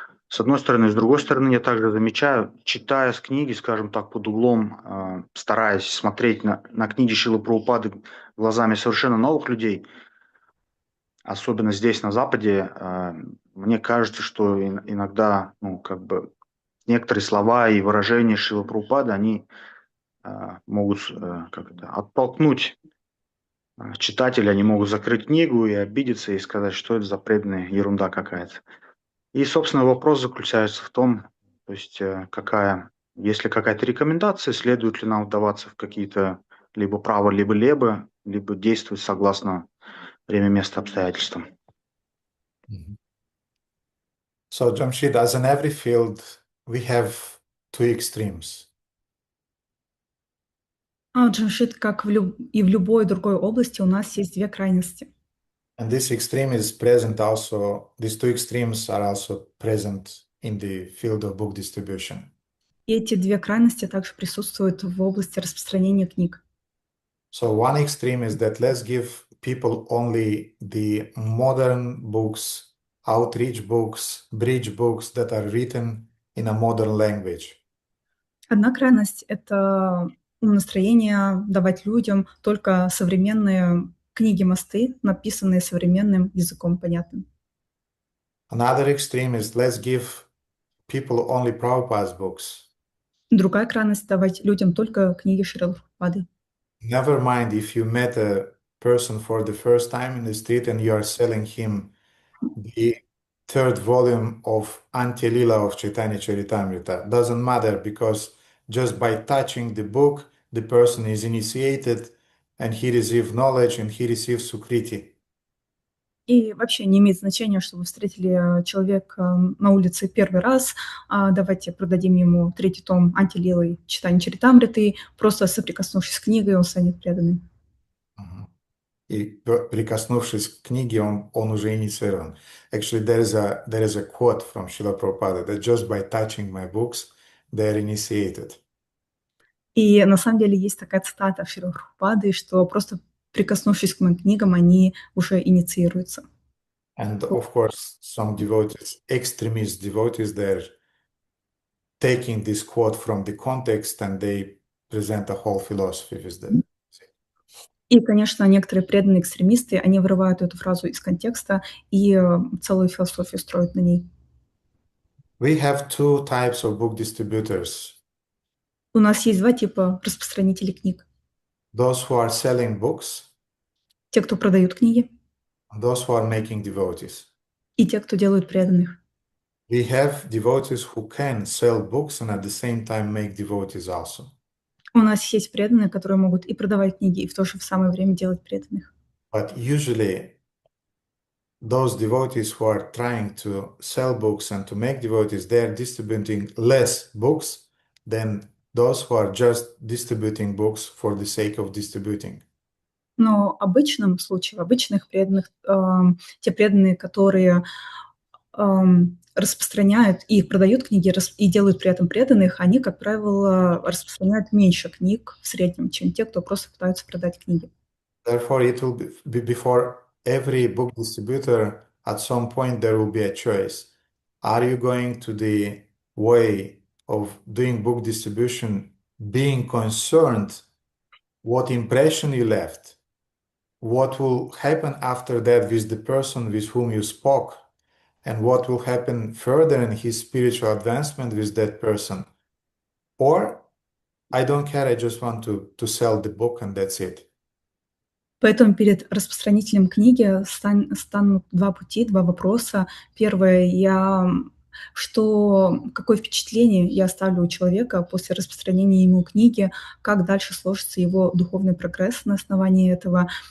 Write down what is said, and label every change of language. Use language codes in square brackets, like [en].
[ru] С одной стороны. С другой стороны, я также замечаю, читая с книги, скажем так, под углом, стараясь смотреть на книги Шрилы Прабхупады глазами совершенно новых людей, особенно здесь, на Западе, мне кажется, что иногда, некоторые слова и выражения Шрилы Прабхупады, они могут оттолкнуть читателя, они могут закрыть книгу и обидеться, и сказать, что это за преданная ерунда какая-то. И, собственно, вопрос заключается в том, то есть есть ли какая-то рекомендация, следует ли нам вдаваться в какие-то либо право, либо действовать согласно время, место, обстоятельствам. [en] So, Jamshid, as in every field, we have two extremes. [ru] Джамшид, как и в любой другой области, у нас есть две крайности. [en] And this extreme is present also, these two extremes are also present in the field of book distribution. [ru] И эти две крайности также присутствуют в области распространения книг. [en] So one extreme is that let's give people only the modern books, outreach books, bridge books that are written in a modern language. [ru] Одна крайность – это настроение давать людям только современные книги-мосты, написанные современным языком понятным. [en] Another extreme is let's give people only Prabhupada's books. [ru] Другая крайность – давать людям только книги Шрилы Прабхупады. [en] Never mind if you met a person for the first time in the street and you are selling him the third volume of Antya-lila of Chaitanya Charitamrita. Doesn't matter, because just by touching the book, the person is initiated and he receives knowledge and he receives sukriti. [ru] И вообще не имеет значения, что вы встретили человека на улице первый раз, давайте продадим ему третий том Антилилы читания Чаритамриты, просто соприкоснувшись с книгой, он станет преданным. И прикоснувшись к книге, он уже инициирован. [en] Actually, there is a quote from Srila Prabhupada that just by touching my books, they are initiated. [ru] И на самом деле есть такая цитата Шрилы Прабхупады, что просто прикоснувшись к моим книгам, они уже инициируются. [en] And of course, some devotees, extremist devotees, they're taking this quote from the context and they present a whole philosophy with that. [ru] И, конечно, некоторые преданные экстремисты, они вырывают эту фразу из контекста и целую философию строят на ней. [en] We have two types of book distributors. [ru] У нас есть два типа распространителей книг. [en] Those who are selling books, [ru] Те, кто продают книги, [en] and those who are making devotees. [ru] и те, кто делают преданных. [en] We have devotees who can sell books and at the same time make devotees also. [ru] У нас есть преданные, которые могут и продавать книги, и в то же самое время делать преданных. [en] But usually, those devotees who are trying to sell books and to make devotees, they are distributing less books than those who are just distributing books for the sake of distributing. [ru] Но в обычном случае, в обычных преданных, те преданные, которые распространяют и продают книги, и делают при этом преданных, они, как правило, распространяют меньше книг в среднем, чем те, кто просто пытаются продать книги. [en] Therefore, it will be before every book distributor, at some point there will be a choice. Are you going to the way of doing book distribution, being concerned what impression you left, what will happen after that with the person with whom you spoke, and what will happen further in his spiritual advancement with that person? Or, I don't care, I just want to sell the book and that's it. [ru] Поэтому перед распространителем книги станут два пути, два вопроса. Первое, какое впечатление я оставлю у человека после распространения ему книги, как дальше сложится его духовный прогресс на основании этого.